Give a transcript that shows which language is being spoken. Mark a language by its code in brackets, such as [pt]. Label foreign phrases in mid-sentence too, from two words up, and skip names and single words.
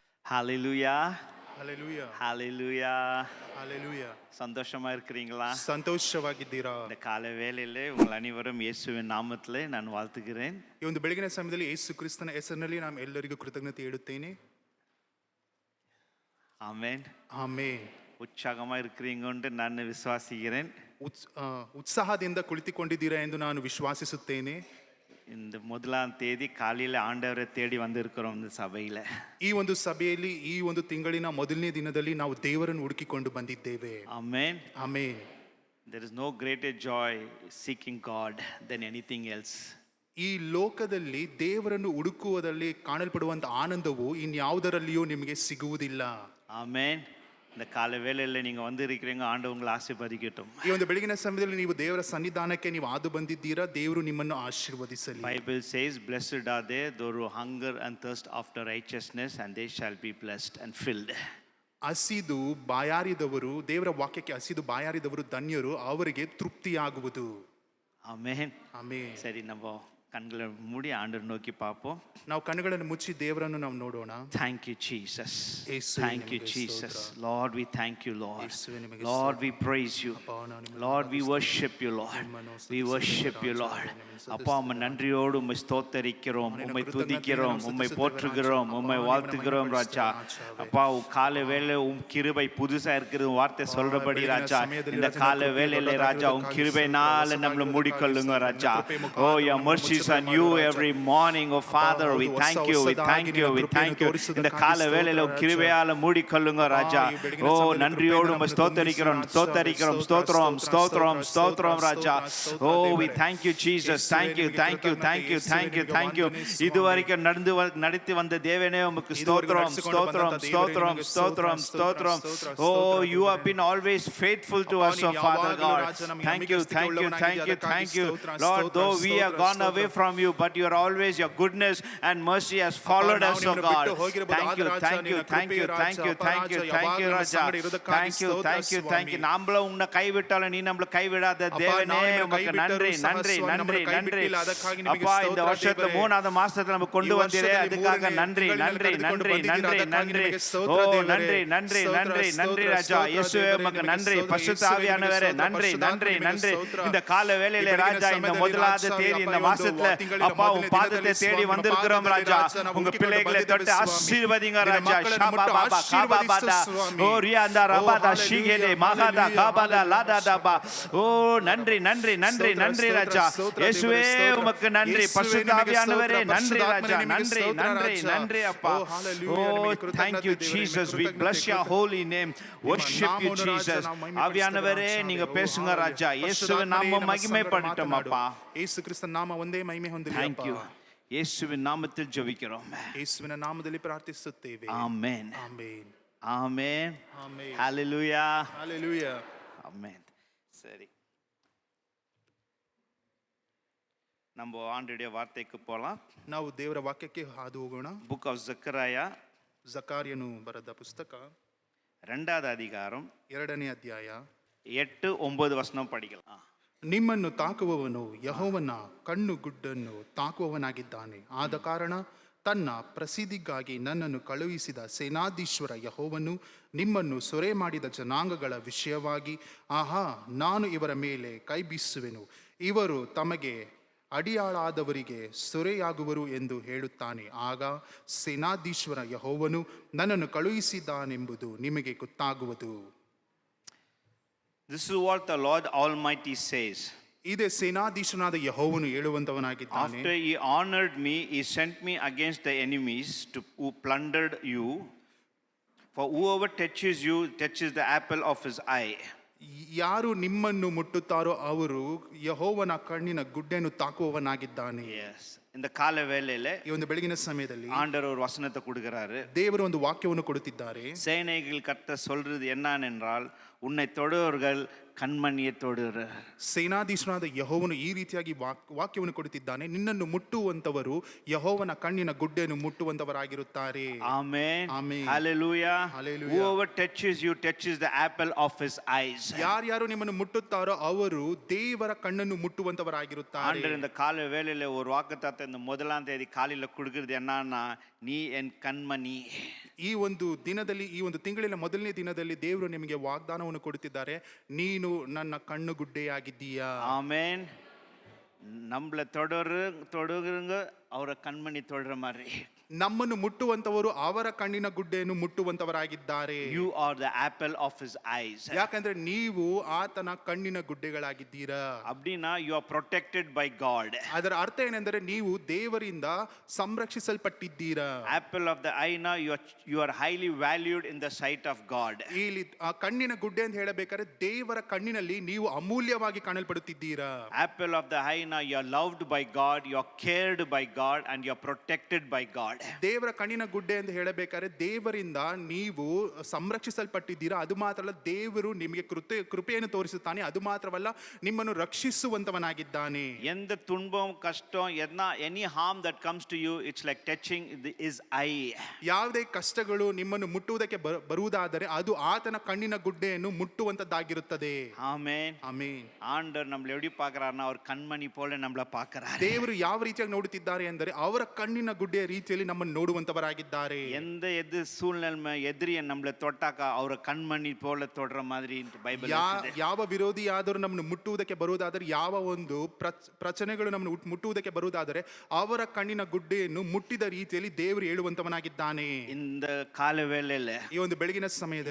[en] ஹalleluya Hallelujah. ஹalleluya Hallelujah. [ta] சந்தோஷமா இருக்கிறீங்களா? [kn] ಸಂತೋಷವಾಗಿದ್ದೀರಾ? [ta] இந்த காலை வேளையிலே உங்கள் அனைவரும் இயேசுவின் நாமத்திலே நான் வாழ்த்துகிறேன். [kn] ಈ ಒಂದು ಬೆಳಗಿನ ಸಮಯದಲ್ಲಿ ಯೇಸು ಕ್ರಿಸ್ತನ ಹೆಸರಿನಲ್ಲಿ ನಾನು ಎಲ್ಲರಿಗೂ ಕೃತಜ್ಞತೆ ಹೇಳುತ್ತೇನೆ. [ta] ஆமென். [kn] ಆಮೆನ್. [ta] உற்சாகமா இருக்கிறீங்கன்னு நான் விசுவாசிக்கிறேன். [kn] ಉತ್ಸಾಹದಿಂದ ಕುಳಿತುಕೊಂಡಿದ್ದೀರಾ ಎಂದು ನಾನು ವಿಶ್ವಾಸಿಸುತ್ತೇನೆ. [ta] இந்த முதலாம் தேதி காலையில ஆண்டவரை தேடி வந்திருக்கிறோம் இந்த சபையில. [kn] ಈ ಒಂದು ಸಭೆಯಲ್ಲಿ ಈ ಒಂದು ತಿಂಗಳಿನ ಮೊದಲನೇ ದಿನದಲ್ಲಿ ನಾವು ದೇವರನ್ನು ಹುಡುಕಿಕೊಂಡು ಬಂದಿದ್ದೇವೆ. [en] Amen. Amen. There is no greater joy seeking God than anything else. [kn] ಈ ಲೋಕದಲ್ಲಿ ದೇವರನ್ನು ಹುಡುಕುವುದರಲ್ಲಿ ಕಾಣಲ್ಪಡುವಂತ ಆನಂದವು ಇನ್ಯಾವುದರಲ್ಲಿಯೂ ನಿಮಗೆ ಸಿಗುವುದಿಲ್ಲ. [en] Amen. [ta] இந்த காலை வேளையில நீங்க வந்து இருக்கிறீங்க, ஆண்டவர் உங்களை ஆசீர்வதிக்கட்டும். [kn] ಈ ಒಂದು ಬೆಳಗಿನ ಸಮಯದಲ್ಲಿ ನೀವು ದೇವರ ಸನ್ನಿಧಾನಕ್ಕೆ ನೀವು ಹಾದು ಬಂದಿದ್ದೀರಾ, ದೇವರು ನಿಮ್ಮನ್ನು ಆಶೀರ್ವದಿಸಲಿ. [en] Bible says blessed are they those who hunger and thirst after righteousness and they shall be blessed and filled. [kn] ಹಸಿದು ಬಾಯಾರಿದವರು, ದೇವರ ವಾಕ್ಯಕ್ಕೆ ಹಸಿದು ಬಾಯಾರಿದವರು ಧನ್ಯರು, ಅವರಿಗೆ ತೃಪ್ತಿಯಾಗುವುದು. ಆಮೆನ್. ಆಮೆನ್. [ta] சரி, நாம கண்களை மூடி ஆண்டவர் நோக்கி பார்ப்போம். [kn] ನಾವು ಕಣ್ಣುಗಳನ್ನು ಮುಚ್ಚಿ ದೇವರನ್ನು ನಾವು ನೋಡೋಣ. [en] Thank you Jesus. Thank you Jesus. Lord, we thank you Lord. Lord, we praise you. Lord, we worship you Lord. We worship you Lord. [ta] அப்பா, உம்மை நன்றியோடு உம்மை ஸ்தோத்தரிக்கிறோம், உம்மை துதிக்கிறோம், உம்மை போற்றுகிறோம், உம்மை வாழ்த்துகிறோம் ராஜா. அப்பா, காலை வேளை உம் கிருபை புதுசா இருக்கிறது வார்த்தை சொல்றபடி ராஜா, இந்த காலை வேளையில ராஜா உம் கிருபைனால நம்மள மூடிக்கொள்ளுங்க ராஜா. [en] Oh, your mercies on you every morning. Oh Father, we thank you, we thank you, we thank you. [ta] இந்த காலை வேளையில உம் கிருபையால மூடிக்கொள்ளுங்க ராஜா. ஓ, நன்றியோடு உம்மை ஸ்தோத்தரிக்கிறோம், ஸ்தோத்தரிக்கிறோம், ஸ்தோத்திரம், ஸ்தோத்திரம், ஸ்தோத்திரம் ராஜா. [en] Oh, we thank you Jesus. Thank you, thank you, thank you, thank you, thank you. [ta] இதுவரைக்கும் நடத்தி வந்த தேவனே உமக்கு ஸ்தோத்திரம், ஸ்தோத்திரம், ஸ்தோத்திரம், ஸ்தோத்திரம், ஸ்தோத்திரம். [en] Oh, you have been always faithful to us, oh Father God. Thank you, thank you, thank you, thank you. Lord, though we have gone away from you, but you are always, your goodness and mercy has followed us, oh God. Thank you, thank you, thank you, thank you, thank you, thank you ராஜா. Thank you, thank you, thank you. [ta] நாமள உன்னை கைவிட்டாலும் நீ நம்மள கைவிடாத தேவனே, உமக்கு நன்றி, நன்றி, நன்றி, நன்றி. அப்பா, இந்த வருஷத்துல 3வது மாசத்துல நம்ம கொண்டு வந்தீரே, அதுக்காக நன்றி, நன்றி, நன்றி, நன்றி, நன்றி. ஓ, நன்றி, நன்றி, நன்றி, நன்றி ராஜா. இயேசுவே உமக்கு நன்றி. பரிசுத்த ஆவியானவரே நன்றி, நன்றி, நன்றி. இந்த கால வேளையிலே ராஜா, இந்த முதலாவது தேதி இந்த மாசத்துல அப்பா உம் பாதத்தை தேடி வந்திருக்கிறோம் ராஜா. உங்க பிள்ளைகளை தொட்டு ஆசீர்வதிங்க ராஜா. ஷபா பாபா காபாபாடா ஓ ரியாண்டா ரபாடா ஷிகேலே மகாதா காபாடா லாடாடாபா. ஓ, நன்றி, நன்றி, நன்றி, நன்றி ராஜா. இயேசுவே உமக்கு நன்றி. பரிசுத்த ஆவியானவரே நன்றி ராஜா. நன்றி, நன்றி, நன்றி அப்பா. [en] Oh, thank you Jesus. We bless your holy name. Worship you Jesus. [ta] ஆவியானவரே நீங்க பேசுங்க ராஜா. இயேசுவின் நாமம் மகிமைப்படட்டும் அப்பா. [kn] ಯೇಸು ಕ್ರಿಸ್ತನ ನಾಮ ಒಂದೇ ಮಹಿಮೆ ಹೊಂದಲಿ. [en] Thank you. [ta] இயேசுவின் நாமத்தில் ஜெபிக்கிறோம். [kn] ಯೇಸುವಿನ ನಾಮದಲ್ಲಿ ಪ್ರಾರ್ಥಿಸುತ್ತೇವೆ. [en] Amen. [kn] ಆಮೆನ್. [en] Amen. [kn] ಆಮೆನ್. [en] Hallelujah. Hallelujah. [ta] Amen. சரி, நம்ம ஆண்டுடைய வார்த்தைக்கு போலாம். [kn] ನಾವು ದೇವರ ವಾಕ್ಯಕ್ಕೆ ಹಾದು ಹೋಗೋಣ. [en] Book of Zechariah, [kn] ಜಕಾರ್ಯನು ಬರೆದ ಪುಸ್ತಕ [ta] 2வது அதிகாரம் [kn] 2ನೇ ಅಧ್ಯಾಯ [ta] 8-9 வசனம் படிக்கலாம். [kn] ನಿಮ್ಮನ್ನು ತಾಕುವವನು ಯೆಹೋವನ ಕಣ್ಣುಗುಡ್ಡನ್ನು ತಾಕುವವನಾಗಿದ್ದಾನೆ. ಆದ ಕಾರಣ ತನ್ನ ಪ್ರಸಿದ್ಧಿಗಾಗಿ ನನ್ನನ್ನು ಕಳುಹಿಸಿದ ಸೇನಾಧೀಶ್ವರ ಯೆಹೋವನು ನಿಮ್ಮನ್ನು ಸೊರೆ ಮಾಡಿದ ಜನಾಂಗಗಳ ವಿಷಯವಾಗಿ, ಆಹಾ, ನಾನು ಇವರ ಮೇಲೆ ಕೈ ಬೀಸುವೆನು, ಇವರು ತಮಗೆ ಅಡಿಯಾಳಾದವರಿಗೆ ಸೊರೆಯಾಗುವರು ಎಂದು ಹೇಳುತ್ತಾನೆ. ಆಗ ಸೇನಾಧೀಶ್ವರ ಯೆಹೋವನು ನನ್ನನ್ನು ಕಳುಹಿಸಿದ್ದಾನೆಂಬುದು ನಿಮಗೆ ಗೊತ್ತಾಗುವುದು. [en] This is what the Lord Almighty says. [kn] ಇದೇ ಸೇನಾಧೀಶನಾದ ಯೆಹೋವನು ಹೇಳುವಂತವನಾಗಿದ್ದಾನೆ. [en] After he honored me, he sent me against the enemies who plundered you. For whoever touches you touches the apple of his eye. [kn] ಯಾರು ನಿಮ್ಮನ್ನು ಮುಟ್ಟುತ್ತಾರೋ ಅವರು ಯೆಹೋವನ ಕಣ್ಣಿನ ಗುಡ್ಡೆಯನ್ನು ತಾಕುವವನಾಗಿದ್ದಾನೆ. [en] Yes. [ta] இந்த கால வேளையில [kn] ಈ ಒಂದು ಬೆಳಗಿನ ಸಮಯದಲ್ಲಿ [ta] ஆண்டவர் ஒரு வசனத்தை கொடுக்கிறாரு. [kn] ದೇವರು ಒಂದು ವಾಕ್ಯವನ್ನು ಕೊಡುತ್ತಿದ್ದಾರೆ. [ta] சேனைகள் கர்த்தர் சொல்றது என்னவென்றால், உன்னை தொடுவர்கள் கண்மணியை தொடுற. [kn] ಸೇನಾಧೀಶನಾದ ಯೆಹೋವನು ಈ ರೀತಿಯಾಗಿ ವಾಕ್ಯವನ್ನು ಕೊಡುತ್ತಿದ್ದಾನೆ, ನಿನ್ನನ್ನು ಮುಟ್ಟುವಂತವರು ಯೆಹೋವನ ಕಣ್ಣಿನ ಗುಡ್ಡೆಯನ್ನು ಮುಟ್ಟುವಂತವರಾಗಿರುತ್ತಾರೆ. [en] Amen. Amen. Hallelujah. Hallelujah. Whoever touches you touches the apple of his eyes. [kn] ಯಾರ್ಯಾರು ನಿಮ್ಮನ್ನು ಮುಟ್ಟುತ್ತಾರೋ ಅವರು ದೇವರ ಕಣ್ಣನ್ನು ಮುಟ್ಟುವಂತವರಾಗಿರುತ್ತಾರೆ. [ta] ஆண்டவர் இந்த கால வேளையில ஒரு வாக்குத்தத்தம் இந்த 1ஆம் தேதி காலையில கொடுக்கிறது என்னன்னா, நீ என் கண்மணி. [kn] ಈ ಒಂದು ದಿನದಲ್ಲಿ, ಈ ಒಂದು ತಿಂಗಳಿನ ಮೊದಲನೇ ದಿನದಲ್ಲಿ ದೇವರು ನಿಮಗೆ ವಾಗ್ದಾನವನ್ನು ಕೊಡುತ್ತಿದ್ದಾರೆ, ನೀನು ನನ್ನ ಕಣ್ಣುಗುಡ್ಡೆಯಾಗಿದ್ದೀಯಾ. [ta] ஆமென். நம்மள தொடுறங்க அவரை கண்மணி தொடுற மாதிரி. [kn] ನಮ್ಮನ್ನು ಮುಟ್ಟುವಂತವರು ಅವರ ಕಣ್ಣಿನ ಗುಡ್ಡೆಯನ್ನು ಮುಟ್ಟುವಂತವರಾಗಿದ್ದಾರೆ. [en] You are the apple of his eyes. [kn] ಯಾಕಂದ್ರೆ ನೀವು ಆತನ ಕಣ್ಣಿನ ಗುಡ್ಡೆಗಳಾಗಿದ್ದೀರಾ. [en] அப்படினா you are protected by God. [kn] ಅದರ ಅರ್ಥ ಏನೆಂದರೆ ನೀವು ದೇವರಿಂದ ಸಂರಕ್ಷಿಸಲ್ಪಟ್ಟಿದ್ದೀರಾ. [en] Apple of the eye na you are highly valued in the sight of God. [kn] ಇಲ್ಲಿ ಕಣ್ಣಿನ ಗುಡ್ಡೆ ಅಂತ ಹೇಳಬೇಕಾದ್ರೆ ದೇವರ ಕಣ್ಣಿನಲ್ಲಿ ನೀವು ಅಮೂಲ್ಯವಾಗಿ ಕಾಣಲ್ಪಡುತ್ತಿದ್ದೀರಾ. Apple of the eye na you are loved by God, you are cared by God and you are protected by God. ದೇವರ ಕಣ್ಣಿನ ಗುಡ್ಡೆ ಅಂತ ಹೇಳಬೇಕಾದ್ರೆ ದೇವರಿಂದ ನೀವು ಸಂರಕ್ಷಿಸಲ್ಪಟ್ಟಿದ್ದೀರಾ. ಅದು ಮಾತ್ರ ಅಲ್ಲ, ದೇವರು ನಿಮಗೆ ಕೃಪೆಯನ್ನು ತೋರಿಸುತ್ತಾನೆ. ಅದು ಮಾತ್ರವಲ್ಲ, ನಿಮ್ಮನ್ನು ರಕ್ಷಿಸುವಂತವನಾಗಿದ್ದಾನೆ. [ta] எந்த துன்பம் கஷ்டம் [en] any harm that comes to you, it's like touching his eye. [kn] ಯಾವುದೇ ಕಷ್ಟಗಳು ನಿಮ್ಮನ್ನು ಮುಟ್ಟುವುದಕ್ಕೆ ಬರುವುದಾದರೆ ಅದು ಆತನ ಕಣ್ಣಿನ ಗುಡ್ಡೆಯನ್ನು ಮುಟ್ಟುವಂತದ್ದಾಗಿರುತ್ತದೆ. ಆಮೆನ್. ಆಮೆನ್. [ta] ஆண்டவர் நம்மள எப்படி பார்க்கறாருன்னா, அவர் கண்மணி போல நம்மள பார்க்கறாரு. [kn] ದೇವರು ಯಾವ ರೀತಿಯಾಗಿ ನೋಡುತ್ತಿದ್ದಾರೆ ಅಂದರೆ ಅವರ ಕಣ್ಣಿನ ಗುಡ್ಡೆಯ ರೀತಿಯಲ್ಲಿ ನಮ್ಮನ್ನು ನೋಡುವಂತವರಾಗಿದ್ದಾರೆ. [ta] எந்த சூழ்நிலை எதிரிய நம்மள தொட்டாக்க அவர் கண்மணி போல தொடுற மாதிரி [kn] ಬೈಬಲ್ ಇದೆ. ಯಾವ ವಿರೋಧಿಯಾದರೂ ನಮ್ಮನ್ನು ಮುಟ್ಟುವುದಕ್ಕೆ ಬರುವುದಾದರೆ, ಯಾವ ಒಂದು ಪ್ರಚನೆಗಳು ನಮ್ಮನ್ನು ಮುಟ್ಟುವುದಕ್ಕೆ ಬರುವುದಾದರೆ ಅವರ ಕಣ್ಣಿನ ಗುಡ್ಡೆಯನ್ನು ಮುಟ್ಟಿದ ರೀತಿಯಲ್ಲಿ ದೇವರು ಹೇಳುವಂತವನಾಗಿದ್ದಾನೆ. [ta] இந்த கால வேளையில, [kn] ಈ ಒಂದು ಬೆಳಗಿನ ಸಮಯದಲ್ಲಿ,